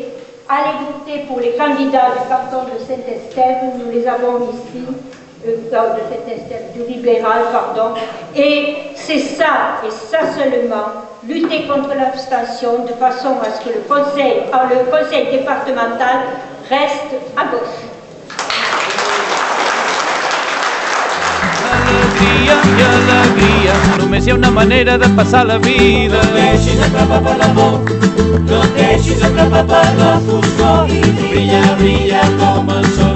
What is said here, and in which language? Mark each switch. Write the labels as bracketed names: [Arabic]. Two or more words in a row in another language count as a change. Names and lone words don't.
[French] Allez voter pour les candidats du canton de Saint-Estève. Nous les avons ici, de Saint-Estève, du libéral, pardon. Et c'est ça, et ça seulement, lutter contre l'abstention de façon à ce que le conseil départemental reste à gauche. [Catalan] Alegria i alegria, només hi ha una manera de passar la vida. No et deixis atrapar per la por, no et deixis atrapar per la foscor i brilla, brilla com el sol.